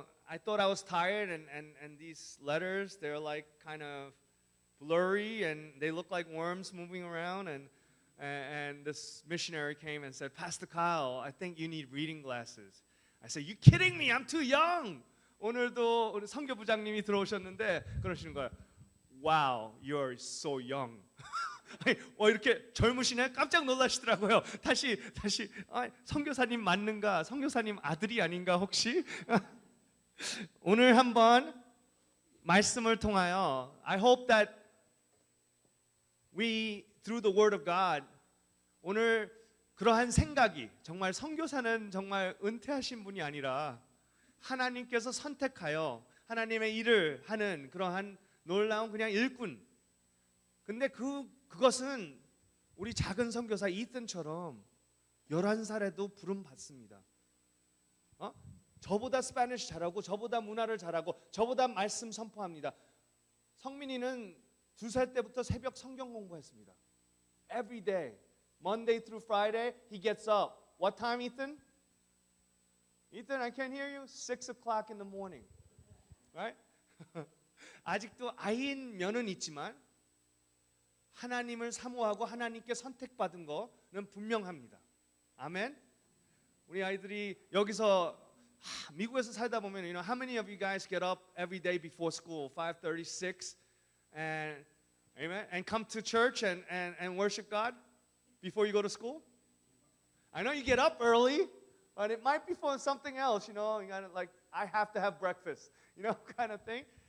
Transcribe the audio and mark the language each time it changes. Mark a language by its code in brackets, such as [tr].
[en] I thought I was tired and these letters they're like kind of blurry and they look like worms moving around and this missionary came and said, Pastor Kyle, I think you need reading glasses. I said, you kidding me? I'm too young. [ko] 오늘도 우리 선교부장님이 들어오셨는데 그러시는 거예요. [en] Wow, you're so young. [ko] 이렇게 젊으시네? 깜짝 놀라시더라고요. 다시 선교사님 맞는가? 선교사님 아들이 아닌가 혹시? 오늘 한번 말씀을 통하여 [en] I hope that we through the word of God [ko] 오늘 그러한 생각이 정말 선교사는 정말 은퇴하신 분이 아니라 하나님께서 선택하여 하나님의 일을 하는 그러한 놀라운 그냥 일꾼. 근데 그것은 우리 작은 선교사 이튼처럼 11살에도 부름 받습니다. 저보다 스페니쉬 잘하고 저보다 문화를 잘하고 저보다 말씀 선포합니다. 성민이는 2살 때부터 새벽 성경 공부했습니다. [en] Every day, Monday through Friday, he gets up. What time, Ethan? Ethan, I can't hear you. 6 o'clock in the morning, right? [ko] 아직도 아이인 면은 있지만 하나님을 사모하고 하나님께 선택받은 거는 분명합니다. 아멘. 우리 아이들이 여기서 미국에서 살다 보면 [en] how many of you guys get up every day before school 5:36 and amen and come to church and worship God before you go to school? I know you get up early, but it might be for something else, you kind of like I have to have breakfast, kind of thing.